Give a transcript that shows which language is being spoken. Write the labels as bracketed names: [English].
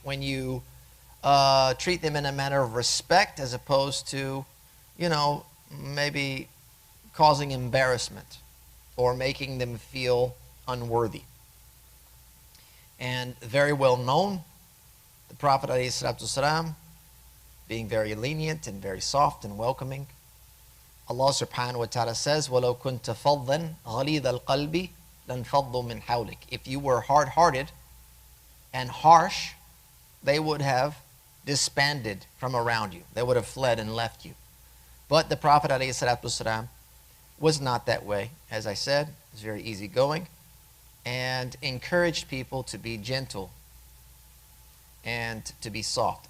[English] When you treat them in a manner of respect as opposed to, maybe causing embarrassment or making them feel unworthy. And very well known, the Prophet ﷺ being very lenient and very soft and welcoming. Allah subhanahu wa ta'ala says, [Arabic] وَلَوْ كُنْتَ فَضًّا غَلِيظَ الْقَلْبِ لَانْفَضُّوا مِنْ حَوْلِكَ. [English] If you were hard-hearted and harsh, they would have disbanded from around you. They would have fled and left you. But the Prophet ﷺ was not that way. As I said, he was very easygoing and encouraged people to be gentle and to be soft.